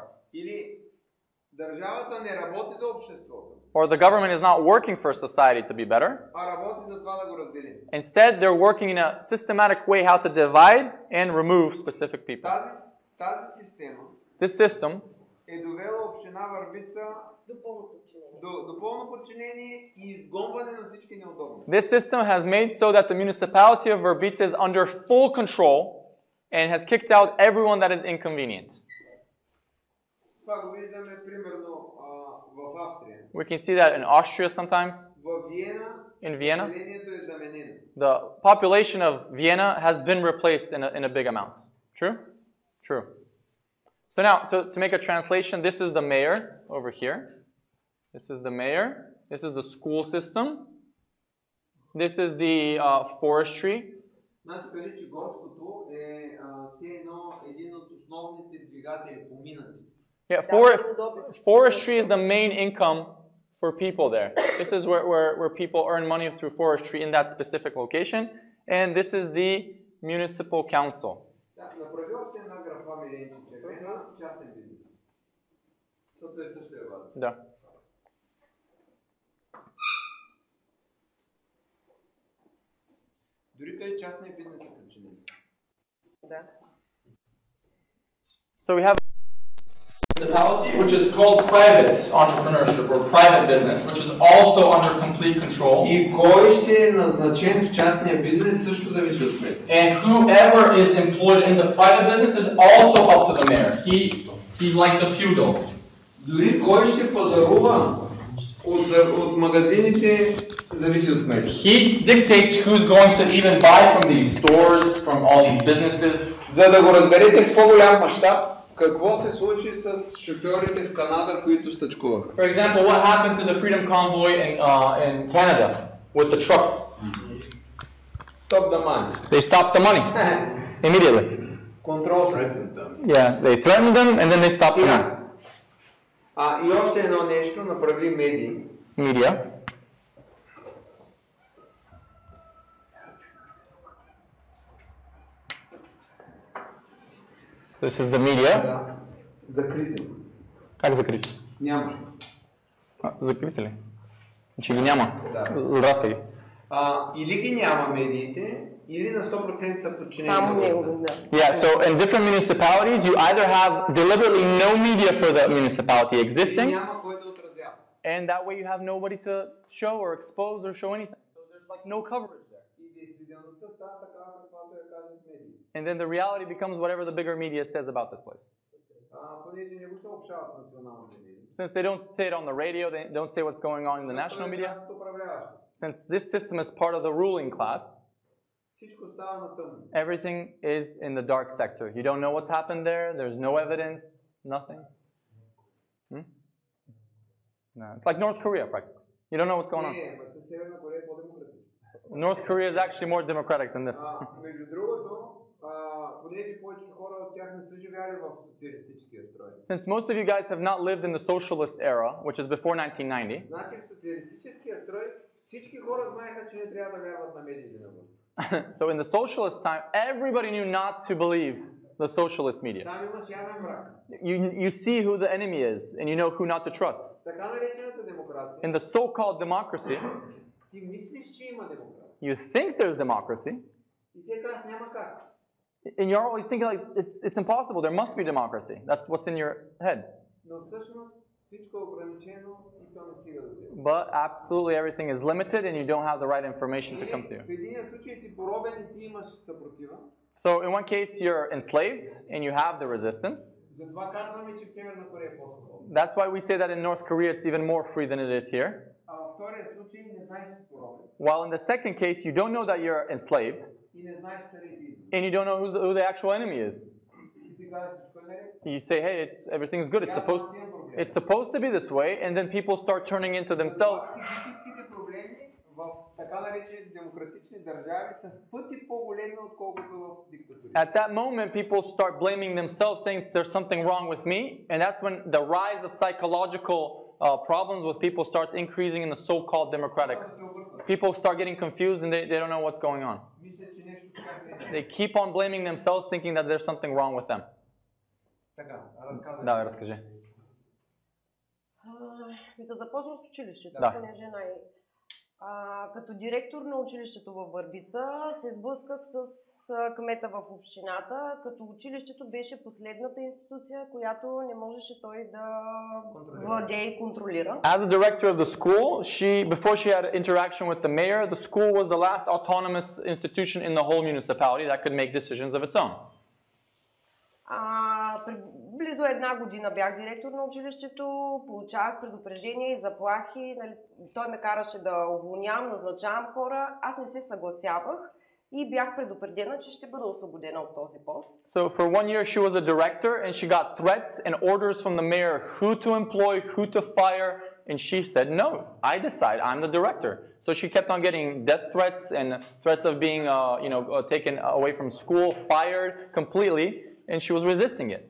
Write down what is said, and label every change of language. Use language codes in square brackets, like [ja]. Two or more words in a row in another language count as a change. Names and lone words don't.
[bg] Или държавата не работи за обществото. [en] Or the government is not working for society to be better. [bg] А работи за това да го раздели. [en] Instead, they're working in a systematic way how to divide and remove specific people. [bg] Тази система [en] This system [bg] е довела община Върбица до пълно подчинение и изгонване на всички неудобни. [en] This system has made so that the municipality of Vrbica is under full control and has kicked out everyone that is inconvenient. [bg] Това го виждаме примерно в Австрия. [en] We can see that in Austria sometimes. [bg] В Виена [en] In Vienna, [bg] населението е заменено. [en] the population of Vienna has been replaced in a big amount. True? True. So now, to make a translation, this is the mayor over here. This is the mayor. This is the school system. This is the forestry. [bg] Значи кажи, че горското е един от основните двигатели поминъци. [en] Yeah, forestry is the main income for people there. This is where people earn money through forestry in that specific location. And this is the municipal council. [bg] Направи още една графа, Миренче, на частен бизнес. Защото е също е важно. Да. Дори къде частния бизнес е причинен. Да. [en] So we have municipality, which is called private entrepreneurship or private business, which is also under complete control. [bg] И кой ще е назначен в частния бизнес също зависи от мен. [en] And whoever is employed in the private business is also up to the mayor. He's like the feudal. [bg] Дори кой ще пазарува от магазините зависи от мен. [en] He dictates who's going to even buy from these stores, from all these businesses. [bg] За да го разберете в по-голям мащаб, какво се случи с шофьорите в Канада, които стачкуваха? [en] For example, what happened to the Freedom Convoy in Canada with the trucks? Stop the money. They stopped the money immediately. Control system. Yeah, they threatened them and then they stopped the money. [bg] И още едно нещо, направи медии. [en] Media. This is the media. [bg] Да. Закрити. Как закрити? Нямаш. Закрити ли? Че ги няма. Да. Задраскай ги. Или ги няма медиите, или на 100% са подчинени. Само него, да. [en] Yeah, so in different municipalities, you either have deliberately no media for the municipality existing, [bg] Няма кой да отразява. [en] and that way you have nobody to show or expose or show anything. So there's like no coverage there. [bg] И действителността става такава, каквато я казват медии. [en] And then the reality becomes whatever the bigger media says about this place. [bg] Понеже не го съобщават националните медии. [en] Since they don't say it on the radio, they don't say what's going on in the national media. Since this system is part of the ruling class, [bg] Всичко става на тъмно. [en] everything is in the dark sector. You don't know what's happened there. There's no evidence, nothing. It's like North Korea, practically. You don't know what's going on. [bg] Северна Корея е по-демократична. [en] North Korea is actually more democratic than this. [bg] Между другото, понеже повечето хора от тях не са живяли в социалистическия строй. [en] Since most of you guys have not lived in the socialist era, which is before 1990, [bg] Значи в социалистическия строй всички хора знаеха, че не трябва да вярват на медиите на власт. [en] so in the socialist time, everybody knew not to believe the socialist media. [bg] Там имаш явен враг. [en] You see who the enemy is, and you know who not to trust. [bg] Така наречената демокрация. [en] In the so-called democracy, [bg] Ти мислиш, че има демокрация. [en] you think there's democracy, [bg] И сега кажеш няма как. [en] and you're always thinking like, it's impossible, there must be democracy. That's what's in your head. [bg] Но всъщност всичко е ограничено и то не стига до теб. [en] But absolutely everything is limited, and you don't have the right information to come to you. [bg] В единия случай си поробен и ти имаш съпротива. [en] So in one case, you're enslaved, and you have the resistance. [bg] Затова казваме, че в Северна Корея е по-свободна. [en] That's why we say that in North Korea it's even more free than it is here. [bg] А във втория случай не знаеш, че си поробен. [en] While in the second case, you don't know that you're enslaved, [bg] И не знаеш къде ти идва. [en] and you don't know who the actual enemy is. [bg] И си казваш, всичко е наред. [en] You say, hey, everything's good, it's supposed to be this way, and then people start turning into themselves. [bg] Физическите проблеми в така наречени демократични държави са в пъти по-големи, отколкото в диктатури. [en] At that moment, people start blaming themselves, saying there's something wrong with me, and that's when the rise of psychological problems with people starts increasing in the so-called democratic. People start getting confused and they don't know what's going on. They keep on blaming themselves, thinking that there's something wrong with them. [bg] Да, разкажи. Да започна с училището, Да. понеже като директор на училището във Върбица се сблъсках с кмета в общината, като училището беше последната институция, която не можеше той да владее и контролира. [en] As a director of the school, before she had interaction with the mayor, the school was the last autonomous institution in the whole municipality that could make decisions of its own. [bg] Близо една година бях директор на училището, получавах предупреждения и заплахи. Той ме караше да уволнявам, назначавам хора. Аз не се съгласявах и бях предупредена, че ще бъда освободена от този пост. [en] So for 1 year she was a director and she got threats and orders from the mayor who to employ, who to fire, and she said no, I decide, I'm the director. So she kept on getting death threats and threats of being taken away from school, fired completely, and she was resisting it.